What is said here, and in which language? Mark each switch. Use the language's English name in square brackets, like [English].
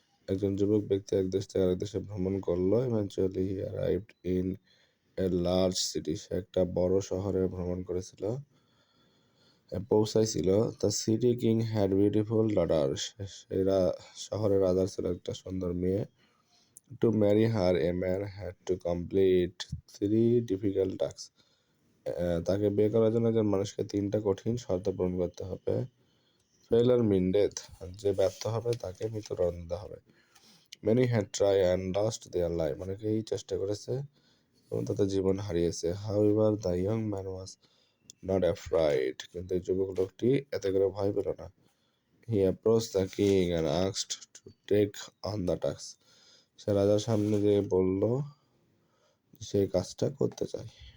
[Bangla] একজন যুবক ব্যক্তি এক দেশ থেকে আরেক দেশে ভ্রমণ করলো. [English] Eventually he arrived in a large city. [Bangla] সে একটা বড় শহরে ভ্রমণ করেছিল, পৌঁছাইছিল. [English] The city king had beautiful daughters. [Bangla] শহরের রাজার ছিল একটা সুন্দর মেয়ে. [English] To marry her, a man had to complete 3 difficult tasks. [Bangla] তাকে বিয়ে করার জন্য একজন মানুষকে 3টা কঠিন শর্ত পূরণ করতে হবে. [English] Failure mean death. [Bangla] যে ব্যর্থ হবে তাকে মৃত্যুদণ্ড দেওয়া হবে. [English] Many had tried and lost their life. [Bangla] অনেকেই চেষ্টা করেছে এবং তাদের জীবন হারিয়েছে. [English] However, the young man was not afraid. [Bangla] কিন্তু এই যুবক লোকটি এতে করে ভয় পেল না. [English] He approached the king and asked to take on the task. [Bangla] সে রাজার সামনে গিয়ে বলল সেই কাজটা করতে চায়.